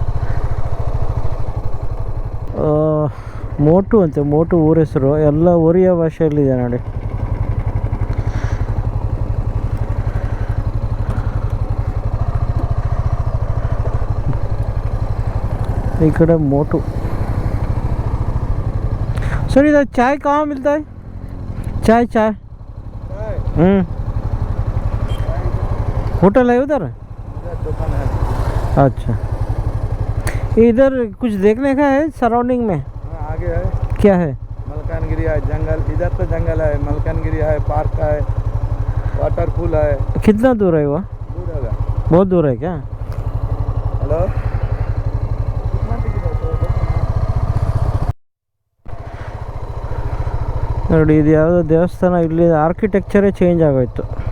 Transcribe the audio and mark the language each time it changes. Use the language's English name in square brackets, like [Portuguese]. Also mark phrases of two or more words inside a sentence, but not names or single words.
[Kannada] ಮೋಟು ಅಂತೆ, ಮೋಟು ಊರ ಹೆಸರು. ಎಲ್ಲ ಒರಿಯಾ ಭಾಷೆಯಲ್ಲಿದೆ ನೋಡಿ. ಈ ಕಡೆ मोटू। [Hindi] सर इधर चाय कहाँ मिलता है? चाय चाय होटल है उधर? दुकान है। अच्छा, इधर कुछ देखने का है सराउंडिंग में? आगे है। क्या है? मलकानगिरी है, जंगल। इधर तो जंगल है, मलकानगिरी है, पार्क है, वाटरफूल है। कितना दूर है वो? दूर है, बहुत दूर है क्या? हेलो, [Kannada] ನೋಡಿ ಇದು ಯಾವುದೋ ದೇವಸ್ಥಾನ, ಇಲ್ಲಿ [English] architecture change [Kannada] ಆಗೋಯ್ತು.